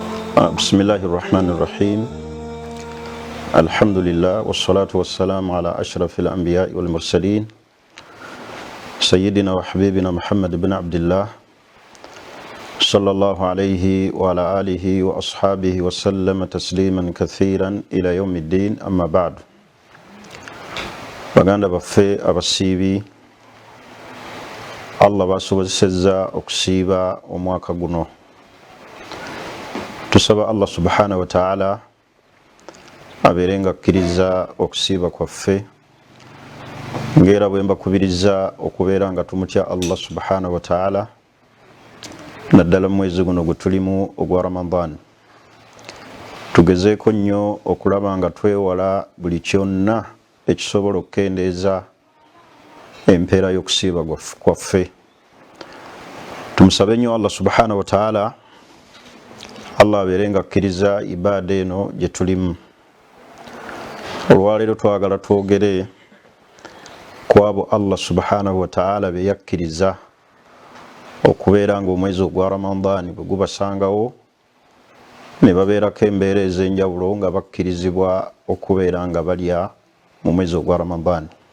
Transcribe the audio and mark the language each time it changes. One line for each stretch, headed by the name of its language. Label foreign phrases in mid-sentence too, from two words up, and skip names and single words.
Arabic: بسم الله الرحمن الرحيم الحمد لله والصلاة والسلام على أشرف الأنبياء والمرسلين سيدنا وحبيبنا محمد بن عبد الله صلى الله عليه وعلى آله وأصحابه وسلم تسليما كثيرا إلى يوم الدين أما بعد
Ganda: baganda baffe abasiibi Allah basobozesezza okusiiba omwaka guno tusaba Allah
Arabic: سبحانه وتعالى
Ganda: abeerenga akkiriza okusiiba kwaffe ngera bwe mbakubiriza okubeera nga tumutya Allah
Arabic: سبحانه وتعالى
Ganda: naddala mwezi guno gwe tulimu ogwa Ramadan tugezeeko nnyo okulaba nga twewala buli kyonna ekisobola okukendeeza empeera y'okusiiba kwaffe tumusabe nnyo Allah
Arabic: سبحانه وتعالى
Ganda: Allah abeerenga akkiriza ibaada eno gye tulimu olwaleero twagala twogere ku abo Allah
Arabic: سبحانه وتعالى
Ganda: be yakkiriza okubeera nga omwezi ogwa Ramadan bwe gubasangawo ne babeerako embeera ez'enjawulo nga bakkirizibwa okubeera nga balya mu mwezi ogwa Ramadan.